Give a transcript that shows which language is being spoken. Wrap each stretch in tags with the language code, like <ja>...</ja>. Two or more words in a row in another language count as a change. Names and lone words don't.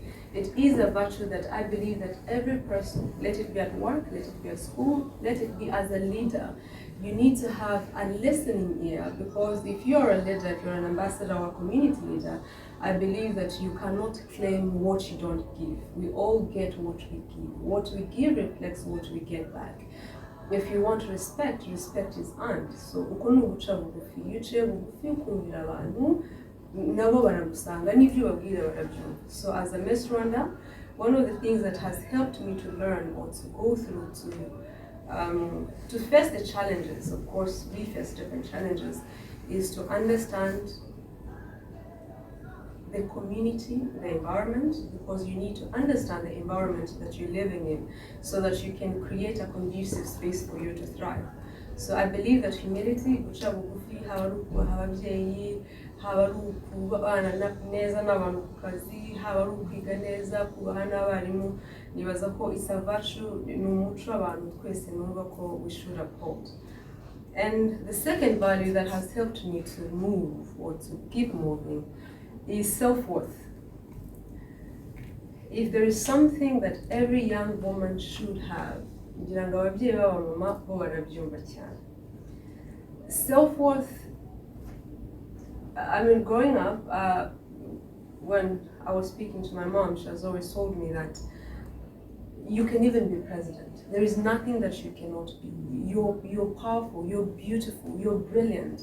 <en>It is a virtue that I believe that every person, let it be at work, let it be at school, let it be as a leader, you need to have a listening ear, because if you're a leader, if you're an ambassador or a community leader, I believe that you cannot claim what you don't give. We all get what we give. What we give reflects what we get back. if you want respect, respect is earned.</en> <rw>So uko ni uguca bugufi, iyo uciye bugufi ukumvira abantu nabo baragusanga n'ibyo ubabwira barabyumva.</rw> <en>So as a Miss Rwanda, one of the things that has helped me to learn or to go through to face the challenges, of course we face different challenges, is to understand the community, the environment, because you need to understand the environment that you're living in so that you can create a conducive space for you to thrive. So I believe that humility,</en> <rw>guca bugufi, haba ari ukubaha ababyeyi, haba ari ukubana neza n'abantu ku kazi, haba ari ukwiga neza, kubaha n'abarimu, nibaza ko</rw> <en>it's a virtue,</en> <rw>ni umuco abantu twese numva ko</rw> <en>we should uphold. And the second value that has helped me to move or to keep moving is self-worth. If there is something that every young woman should have,</en> <rw>ngira ngo ababyeyi b'abamama bo barabyumva cyane.</rw> <en>Self-worth, I mean, growing up, when I was speaking to my mom, she has always told me that you can even be president. There is nothing that you cannot be. You're powerful, you're beautiful, you're brilliant.</en>